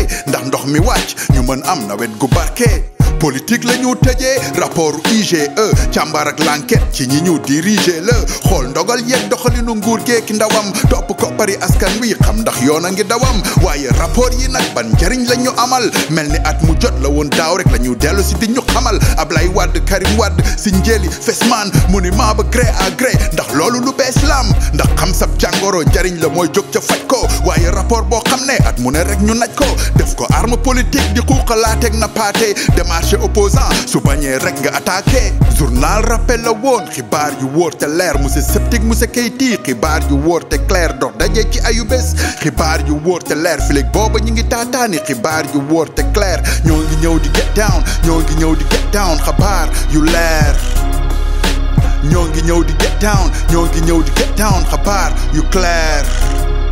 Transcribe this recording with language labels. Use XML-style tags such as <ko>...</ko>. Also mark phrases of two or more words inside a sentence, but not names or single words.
<wo>Ndax ndox mi wàcc ñu mën am nawet gu barke. politique la ñu tëjee rapport IGE càmbar ak l'enquête ci ñi ñu diriger la xool ndog dogal yeeg doxalinu nguur geeki ndawam topp koppari askan wi xam ndax yoon a ngi dawam waaye rapport yi nag ban njariñ la ñu amal mel ni at mu jot la woon daaw rek la ñu dellu si di ñu xamal Ablaye Wade Karim Wade si njëli Fesman mu ni maa ba</wo> <fr>gré à gré</fr> <wo>ndax loolu lu bees lam ndax xam sab jàngoro njariñ la mooy jóg ca faj ko waaye rapport boo xam ne at mu ne rek ñu naj ko def ko</wo> <fr>arme politique</fr> <wo>di xuuxalaateeg na paate</wo> <fr>démarché opposant</fr> <wo>su bañee rek nga attaqué journal rappel la woon xibaar yu wóor te leer</wo> <fr>monsieur sceptique</fr> <wo>monsieur Keyti xibaar yu wóor te clair dox daje ci ayu bés xibaar yu wóor te leer filig booba ñu ngi taataani xibaar yu wóor te clair ñoo ngi ñëw di</wo> <en>get down</en> <wo>ñoo ngi ñëw di</wo> <en>get down</en> <wo>xabaar yu leer ñoo ngi ñëw di</wo> <en>get down</en> <wo>ñoo ngi ñëw di</wo> <en>get down</en> <wo>xabaar yu clair</wo>